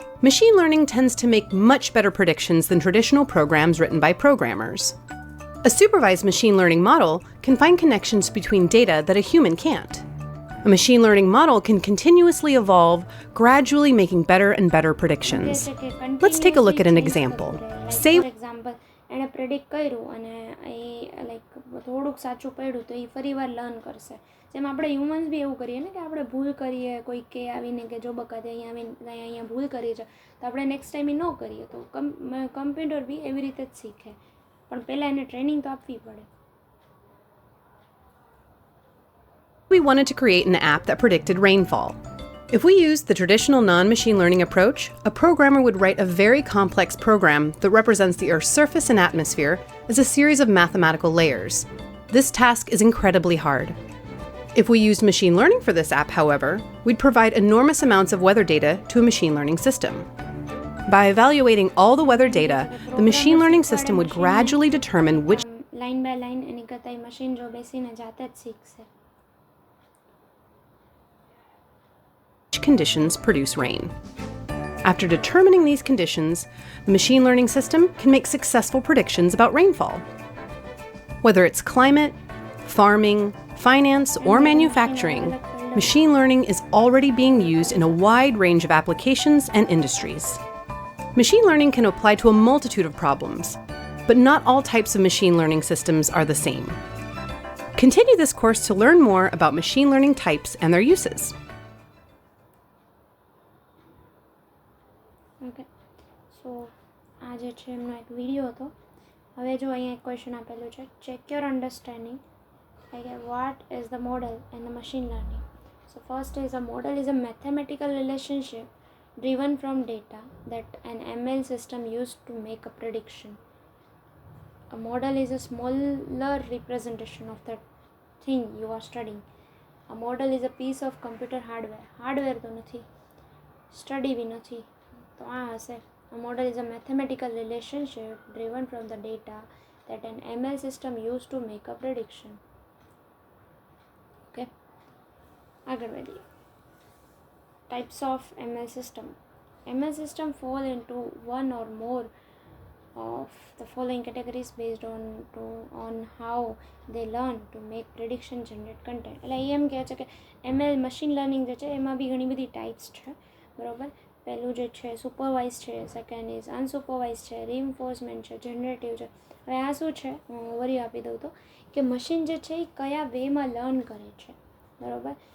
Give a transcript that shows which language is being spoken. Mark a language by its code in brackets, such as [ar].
[en] Machine learning tends to make much better predictions than traditional programs written by programmers. A supervised machine learning model can find connections between data that a human can't. A machine learning model can continuously evolve, gradually making better and better predictions. Let's take a look at an example. Say, for example, [gu] એણે predict કર્યું અને એ like થોડુંક સાચું પડ્યું તો એ ફરી વાર learn કરશે. જેમ આપણે હ્યુમન્સ બી એવું કરીએ ને કે આપણે ભૂલ કરીએ, કોઈ કે આવીને કે જો બકાતે અહીંયા ભૂલ કરી છે તો આપણે નેક્સ્ટ ટાઈમ એ ન કરીએ. તો કમ્પ્યુટર બી એવી રીતે જ શીખે, પણ પહેલાં એને ટ્રેનિંગ તો આપવી પડે. [en] we wanted to create an app that predicted rainfall. If we used the traditional non-machine learning approach, a programmer would write a very complex program that represents the Earth's surface and atmosphere as a series of mathematical layers. This task is incredibly hard. If we used machine learning for this app, however, we'd provide enormous amounts of weather data to a machine learning system. By evaluating all the weather data, the machine learning system would gradually determine which [gu] line by line એની કરતાં machine જો બેસીને જાતે જ શીખશે. [en] conditions produce rain. After determining these conditions, the machine learning system can make successful predictions about rainfall. Whether it's climate, farming, finance, or manufacturing, machine learning is already being used in a wide range of applications and industries. Machine learning can apply to a multitude of problems, but not all types of machine learning systems are the same. Continue this course to learn more about machine learning types and their uses. [gu] Okay, સો આ જે છે એમનો એક video હતો. હવે જો અહીંયા એક ક્વેશ્ચન આપેલું છે, [en] Check your understanding what is the model in the machine learning. So first is, a model is a mathematical relationship driven from data that an ML system used to make a prediction. A model is a smaller representation of the thing you are studying. A model is a piece of computer hardware [gu] તો નથી, study બી નથી, તો આ હશે. [en] A model is a mathematical relationship driven from the data that an ML system used to make a prediction. [gu] Okay, આગળ વધીએ. [en] Types of ML system. ML system fall into one or more of the following categories based on how they learn to make prediction generate content. [gu] એટલે એમ કહે છે કે ML machine learning જે છે એમાં બી ઘણી બધી ટાઈપ્સ છે, બરાબર. પહેલું જે છે સુપરવાઇઝ છે, સેકન્ડ ઇઝ અનસુપરવાઇઝ છે, રીઇન્ફોર્સમેન્ટ છે, જનરેટિવ છે. હવે આ શું છે, હું ઓવરવ્યૂ આપી દઉં તો, કે મશીન જે છે એ કયા વેમાં લર્ન કરે છે, બરાબર.